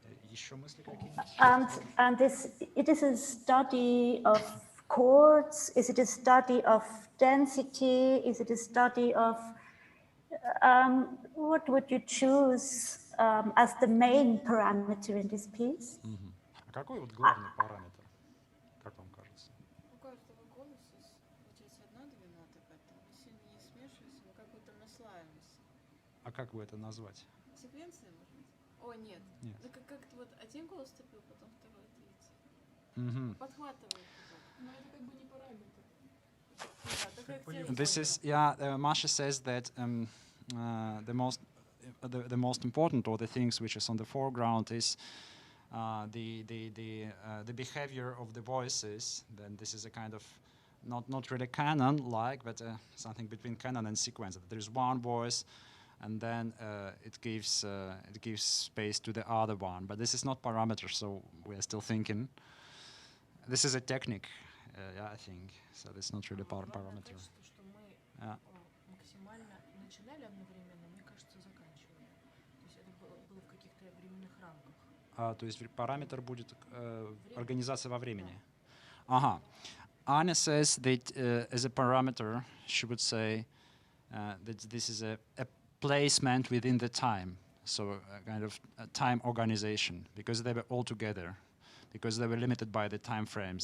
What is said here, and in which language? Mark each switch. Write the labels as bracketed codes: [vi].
[ru] Еще мысли какие-нибудь? [en] And it is a study of chords. Is it a study of density? Is it a study of what would you choose as the main parameter in this piece? [ru] А какой вот главный параметр, как вам кажется? У каждого голоса получается одна-две ноты, поэтому мы сильно не смешиваемся, мы как будто наслаиваемся. А как вы это назвать? Секвенция, может быть? О, нет. Нет. Ну, как-то вот один голос вступил, потом второй, третий. Подхватывает. Но это как бы не параметр. Да, такая активность. [en] This is, Masha says that the most important, or the things which is on the foreground, is the behavior of the voices. Then this is a kind of not really canon-like, but something between canon and sequence. There is one voice, and then it gives space to the other one. But this is not parameter, so we are still thinking. This is a technique, I think. So it's not really parameter. Yeah. [ru] Максимально начинали одновременно, мне кажется, заканчивали. То есть это было в каких-то временных рамках. То есть параметр будет организация во времени. Ага. [en] Anya says that as a parameter, she would say that this is a placement within the time, so a kind of a time organization, because they were all together, because they were limited by the time frames.